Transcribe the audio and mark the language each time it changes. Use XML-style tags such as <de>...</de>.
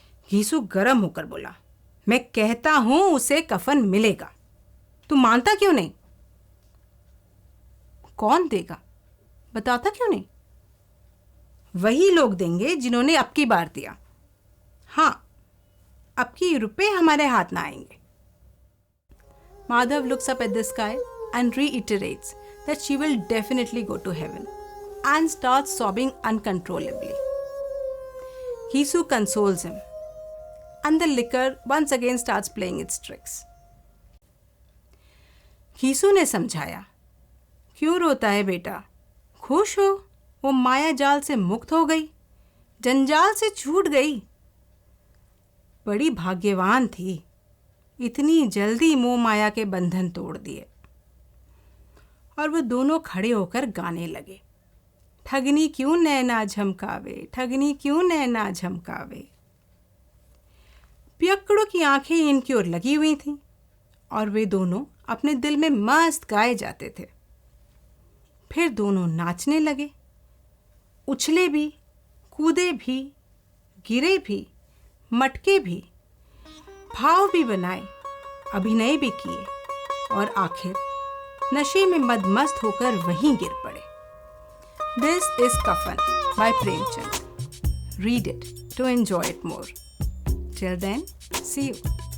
<hi>घीसू गर्म होकर बोला, मैं कहता हूं उसे कफन मिलेगा, तू मानता क्यों नहीं? कौन देगा, बताता क्यों नहीं? वही लोग देंगे जिन्होंने अब की बार दिया। हाँ, अब की रुपए हमारे हाथ ना आएंगे।</hi> <en>Madhav looks up at the sky and reiterates that she will definitely go to heaven and starts sobbing uncontrollably. Ghisu consoles him and the liquor once again starts playing its tricks.</en> <hi>Ghisu ने समझाया, क्यों रोता है बेटा? खुश हो, वो माया जाल से मुक्त हो गई, जंजाल से छूट गई। बड़ी भाग्यवान थी, इतनी जल्दी मोह माया के बंधन तोड़ दिए। और वो दोनों खड़े होकर गाने लगे, ठगनी क्यों नैना झमकावे, ठगनी क्यों नैना झमकावे। पियक्कड़ों की आंखें इनकी ओर लगी हुई थीं और वे दोनों अपने दिल में मस्त गाए जाते थे। फिर दोनों नाचने लगे, उछले भी, कूदे भी, गिरे भी, मटके भी, भाव भी बनाए, अभिनय भी किए और आखिर नशे में मदमस्त होकर वहीं गिर पड़े।</hi> <en>This is Kafan by Premchand. Read it to enjoy it more. Till then, see you.</en>